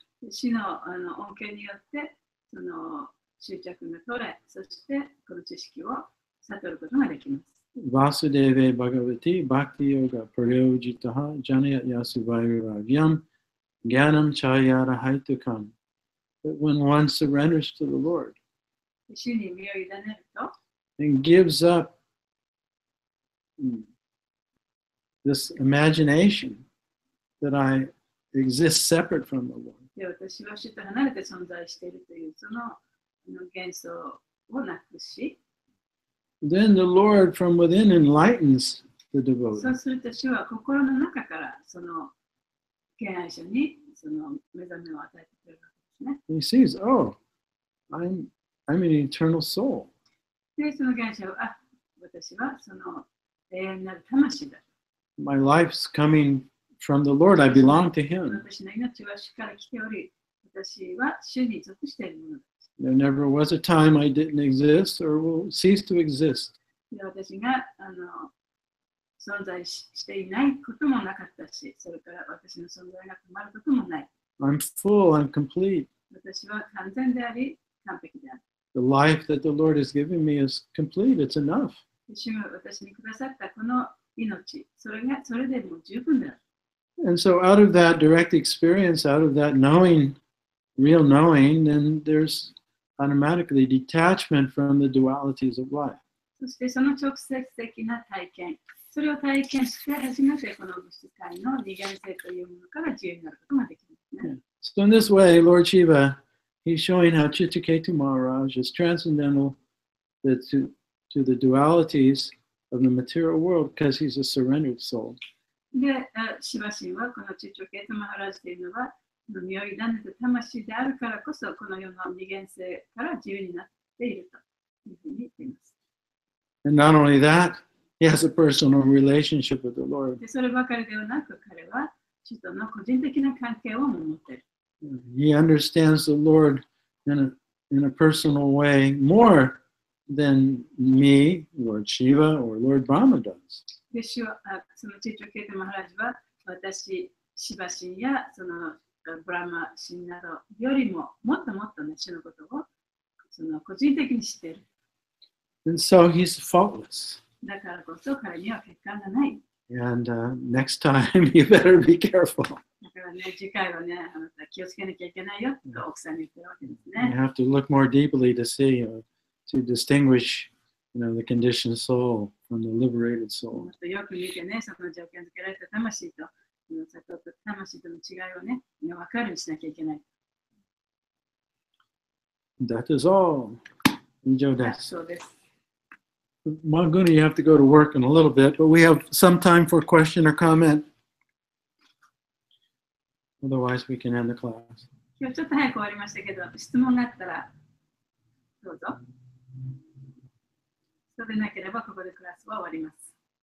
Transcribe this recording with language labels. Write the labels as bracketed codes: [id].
[ja] 主の恩恵によってその執着が取れ、そしてこの知識を悟ることができます。 [sa] Vasudeve Bhagavati Bhakti Yoga Praryojitaha Janaya Yasuvairavyam Gyanam Chayara Haitukam. [en] That when one surrenders to the Lord [ja] 主に身を委ねると、 [en] and gives up this imagination that I exist separate from the Lord. [ja] で、私は主と離れて存在しているというその幻想をなくし、 [en] Then the Lord from within enlightens the [ja] そう [en] devotee. [ja] すると主は心の中からその敬愛者にその目覚めを与えてくれるわけですね。 [en] He sees, oh, I'm an eternal soul. [ja] で、その敬愛者は、私はその永遠なる魂だ。 [en] My life's coming from the Lord. I belong to Him. [ja] 私の命は主から来ており、私は主に属しているものだ。 [en] There never was a time I didn't exist or will cease to exist. [ja] で、私が存在していないこともなかったし、それから私の存在が止まることもない。 [en] I'm full, I'm complete. [ja] 私は完全であり、完璧である。 [en] The life that the Lord has given me is complete. It's enough. [ja] 主が私にくださったこの命、それでもう十分である。 [en] And so out of that direct experience, out of that knowing, real knowing, then there's automatically detachment from the dualities of life. [ja] そしてその直接的な体験、それを体験して初めてこの物質界の二元性というものから自由になることができますね。 [en] So in this way, Lord Shiva, he's showing how Chitraketu Maharaj is transcendental to the dualities of the material world because he's a surrendered soul. [ja] で、シバ神はこのチチョケトマハラジというのは、身を委ねた魂であるからこそ、この世の二元性から自由になっているというふうに言っています。 [en] And not only that, he has a personal relationship with the Lord. [ja] で、そればかりではなく、彼は主との個人的な関係を持っている。 [en] He understands the Lord in a personal way more than me, Lord Shiva, or Lord Brahma does. [ja] で、そのチチョケトマハラジは、私、シバ神やそのブラマ神などよりももっともっとね、主のことをその個人的に知っている。 [en] And so he's faultless. [ja] だからこそ彼には欠陥がない。 [en] And next time you better be careful. [ja] だからね、次回はね、あなた気をつけなきゃいけないよと奥さんに言ってるわけです [en] You [ja] ね。 [en] have to look more deeply to see, to distinguish the conditioned soul from the liberated soul. [ja] もっとよく見てね、その条件付けられた魂と、悟った魂との違いをね、分かるようにしなきゃいけない。 [en] That is all. [ja] 以上です。そうです。 [en] Mahaguna, you have to go to work in a little bit, but we have some time for question or comment. Otherwise, we can end the class. [ja] 今日ちょっと早く終わりましたけど、質問があったらどうぞ。そうでなければここでクラスは終わります。